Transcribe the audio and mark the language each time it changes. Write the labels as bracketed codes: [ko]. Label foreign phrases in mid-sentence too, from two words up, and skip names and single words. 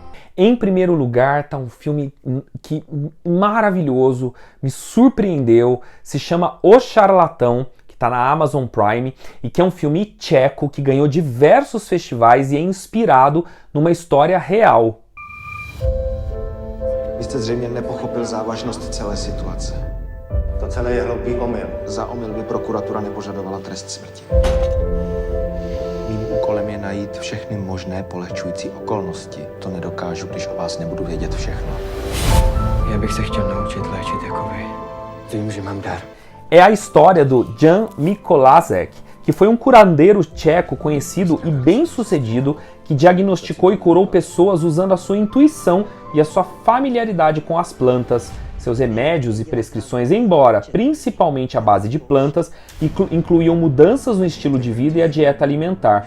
[pt] Em primeiro lugar, tá um filme que maravilhoso, me surpreendeu, se chama O Charlatão, que está na Amazon Prime, e que é um filme tcheco que ganhou diversos festivais e é inspirado numa história real. [cs] Vy jste zřejmě nepochopil závažnost celé situace. To celé je hloupý omyl. Za omyl by prokuratura nepožadovala trest smrti. Mým úkolem je najít všechny možné polehčující okolnosti. To nedokážu, když o vás nebudu vědět všechno. Já bych se chtěl naučit léčit jako vy. Vím, že mám dar. [pt] É a história do Jan Mikolasek, que foi um curandeiro tcheco conhecido e bem-sucedido que diagnosticou e curou pessoas usando a sua intuição e a sua familiaridade com as plantas. Seus remédios e prescrições, embora principalmente à base de plantas, incluíam mudanças no estilo de vida e a dieta alimentar.